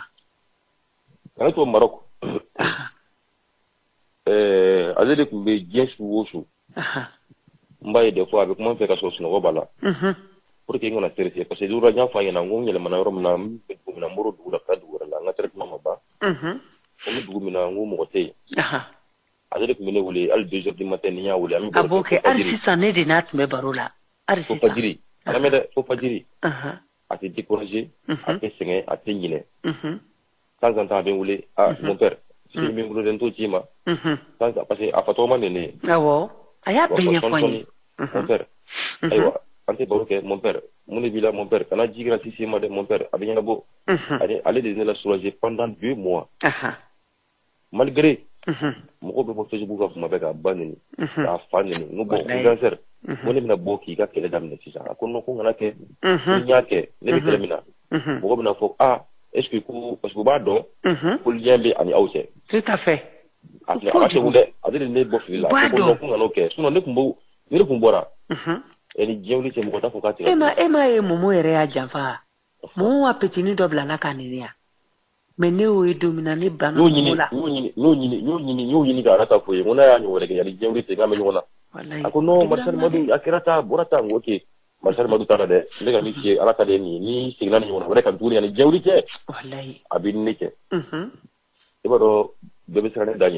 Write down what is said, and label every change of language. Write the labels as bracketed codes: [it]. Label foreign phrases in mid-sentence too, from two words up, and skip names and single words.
[bm] Kana to Maroc ale de tun bɛ diɲɛ su o su n b'a ye des fois a bɛ kuma fɛ ka sɔrɔ sunɔgɔ b'a la [fr] pour que [bm] n kana stressé parce que n y'a fɔ a ɲɛna n ko n yɛlɛmana yɔrɔ min na n bɛ dugu min na n bɔr'o dugu la ka taa dugu wɛrɛ la n ka traitement ma ban n bɛ dugu min na n ko mɔgɔ tɛ yen ale de tun bɛ ne wele hali [fr] 2 heures du matin [bm] ni n y'a wele an bɛ baro kɛ. A b'o kɛ hali sisan ne de n'a tun bɛ baro la hali sisan. Fo fajiri a lamɛn dɛ fo fajiri a tɛ découragé a tɛ sɛgɛn a tɛ ɲinɛ [fr] temps en temps [bm] a bɛ n wele [fr] mon père [bm] sini min bolo den t'o ci ma parce que a fa tɔgɔ ma nɛnɛ ye. Awɔ a y'a bɛɛ ɲɛfɔ n ye. [fr] Mon père [bm] ayiwa an tɛ baro kɛ [fr] mon père [bm] mun de b'i la [fr] mon père [bm] kana ji gratis ma dɛ [fr] mon père [bm] a bɛ ɲɛnabɔ ale de ye ne la soulager [fr] pendant 2 mois [bm] malgré mɔgɔw bɛ bɔ Facebook ka kuma bɛɛ k'a ba nɛni k'a fa nɛni n ko bon cancer ko ne bɛna bɔ k'i ka kɛlɛ daminɛ sisan a ko non ko n kana kɛ ni n y'a kɛ ne bɛ kɛlɛ min na mɔgɔ bɛna fɔ [fr] est-ce que [bm] ko parce que u b'a dɔn ko lien bɛ ani aw cɛ. [fr] Tout à fait. [bm] A ka segu dɛ ale de ne bɔ fili la ko non ko n kan'o kɛ sinon ne tun bɔra ni diɲɛ wuli cɛ mɔgɔ t'a fɔ k'a tigɛ. E ma ye Momo yɛrɛ y'a janfa Momo a petini dɔ bila la k'a nɛni yan mais ne y'o ye don min na ne banna Momo la. N y'o ɲini ka ala ta fɔ ye n ko n'a y'a ɲɔgɔn wɛrɛ kɛ yanni diɲɛ wuli cɛ k'an bɛ ɲɔgɔn na a ko non Marcel Madu a kɛra ta bɔra ta n ko ok Marcel Madu taara dɛ ne ka min f'i ye ala ta de ye nin ye ni seginna ni ɲɔgɔn na wɛrɛ ka tuguni yanni diɲɛ wuli cɛ a bɛ ne cɛ i b'a dɔn bɛɛ bɛ siran ne da ɲɛ.